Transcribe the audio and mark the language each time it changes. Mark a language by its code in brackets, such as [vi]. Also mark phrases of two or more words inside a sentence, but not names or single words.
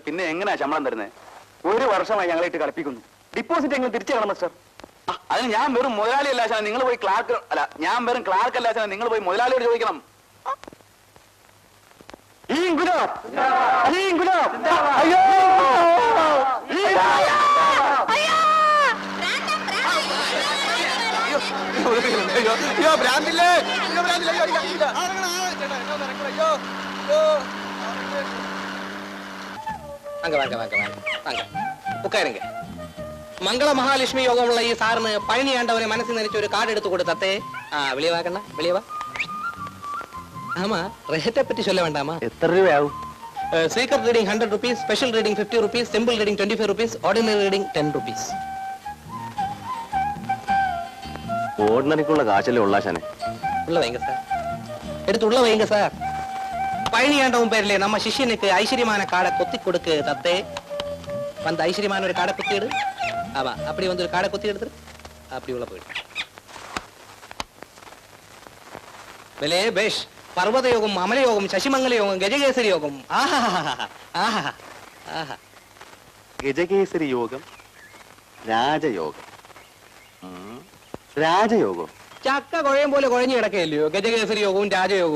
[ml] പിന്നെ എങ്ങനെയാ ശമ്പളം തരുന്നത്? 1 വർഷമായി ഞങ്ങളായിട്ട് കളിപ്പിക്കുന്നു. ഡിപ്പോസിറ്റ് എങ്ങനെ തിരിച്ചു തരണം മിസ്റ്റർ? അതിന് ഞാൻ വെറും മുതലാളിയല്ല ആശാനെ, നിങ്ങൾ പോയി ക്ലാർക്ക് അല്ല, ഞാൻ വെറും ക്ലാർക്ക് അല്ല ആശാനെ, നിങ്ങൾ പോയി മുതലാളിയോട് ചോദിക്കണം. അയ്യോ [ta] வாங்க வாங்க வாங்க வாங்க வாங்க உட்காருங்க. மங்கள மகாலட்சுமி யோகமுள்ள [ml] ഈ സാറിന് പഴനി ആണ്ടവനെ മനസ്സിൽ നനച്ച് ഒരു കാർഡ് എടുത്തു കൊടുത്തേ. [ta] வெளியே வா கண்ணா, வெளியே வா. ஆமா, ரேட்டை பத்தி சொல்ல வேண்டாமா? [ml] എത്ര രൂപയാവും? [en] secret reading 100 rupees, special reading 50 rupees, simple reading 25 rupees, ordinary reading 10 rupees. [ml] ഓർഡിനറിക്കുള്ള കാശല്ലേ ഉള്ള ആശാനെ? [ta] உள்ள வைங்க சார், எடுத்து உள்ள வைங்க சார். பழனி ஆண்டவன் பேர்ல நம்ம சிஷ்யனுக்கு ஐஸ்வர்யமான காடை கொத்தி கொடுக்கு தத்தே. வந்து ஐஸ்வர்யமான ஒரு காடை குத்தி எடு. ஆமா, அப்படி வந்து ஒரு காடை குத்தி எடுத்துரு. அப்படி உள்ள போயிடு. வெலே பேஷ். பர்வத யோகம், அமல யோகம், சசிமங்கல யோகம், [ml] ഗജകേസരി യോഗം. ആഹാ ആഹാ ആഹാ. ഗജകേസരി യോഗം, രാജയോഗം. രാജയോഗം ചക്ക കുഴയും പോലെ കുഴഞ്ഞു കിടക്കയില്ലയോ ഗജകേസരി യോഗവും രാജയോഗവും.